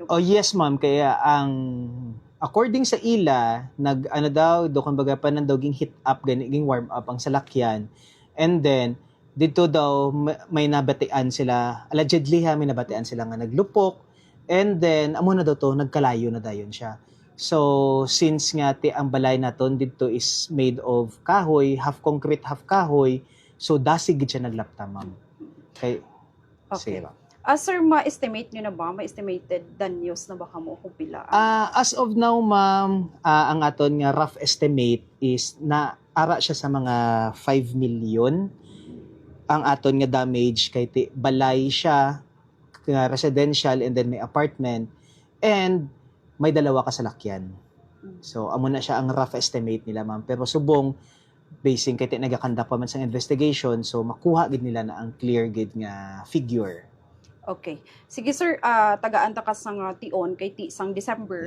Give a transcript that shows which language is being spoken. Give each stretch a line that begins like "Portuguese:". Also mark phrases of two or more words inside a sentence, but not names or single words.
English: Oh yes
Hiligaynon: ma'am, kaya ang according sa ila nag ano daw do kumbaga panandog ging
English: heat up
Hiligaynon: ging
English: warm up
Hiligaynon: ang salakyan,
English: and then
Hiligaynon: dito daw may nabatian sila, allegedly may nabatian sila nga naglupok,
English: and then
Hiligaynon: amo na daw to nagkalayo na dayon siya. So since nga ang balay naton dito
English: is made of
Hiligaynon: kahoy,
English: half concrete half
Hiligaynon: kahoy, so dasig gid siya naglapta ma'am. Kay
English: Okay.
Hiligaynon: sira. Sir, ma-estimate nyo na ba? Ma-estimated danyos na ba kamo kung pila?
English: As of now
Hiligaynon: ma'am, ang aton nga
English: rough estimate is
Hiligaynon: na ara siya sa mga 5 million ang aton nga damage kay balay siya nga
English: residential and then
Hiligaynon: may apartment and may dalawa ka salakyan. So amo na siya ang
English: rough estimate
Hiligaynon: nila ma'am, pero subong basing kay nagakanda pa man sa investigation, so makuha gid nila na ang clear gid nga figure.
English: Okay.
Hiligaynon: Sige sir, tagaan ta ka sang tion kay ti sang December